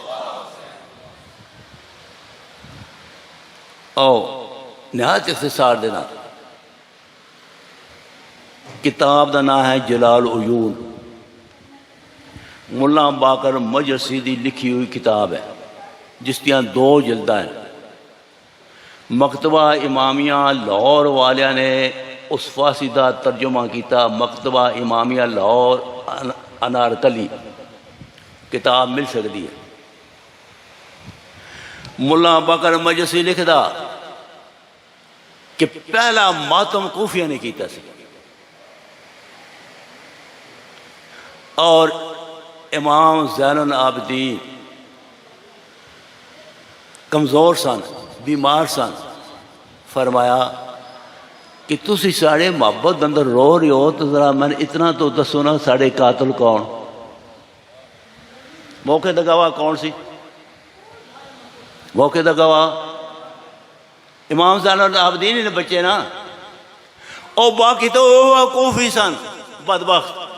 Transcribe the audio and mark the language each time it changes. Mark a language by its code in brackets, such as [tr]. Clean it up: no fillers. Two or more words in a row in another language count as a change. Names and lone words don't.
[pa] او نہایت اختصار دینا، کتاب دا نام ہے جلال عیون، ملا باقر مجلسی دی لکھی ہوئی کتاب ہے جس دیاں 2 جلداں ہیں۔ مکتبہ امامیہ لاہور والیاں نے اس فارسی دا ترجمہ کیتا، مکتبہ امامیہ لاہور انارکلی کتاب مل سکتی ہے۔ ملا باقر مجلسی لکھدا کہ پہلا ماتم کوفیہ نے کیتا سی، اور امام زین العابدین کمزور سن، بیمار سن، فرمایا کہ تسی ساڑے محبت اندر رو رہے ہو تو ذرا میں اتنا تو دسو نا ساڑے قاتل کون؟ موقع دا گواہ کون سی؟ موقع دا گواہ امام زین العابدین نے بچے نا، او باقی تو وہ کوفی سن بدبخت۔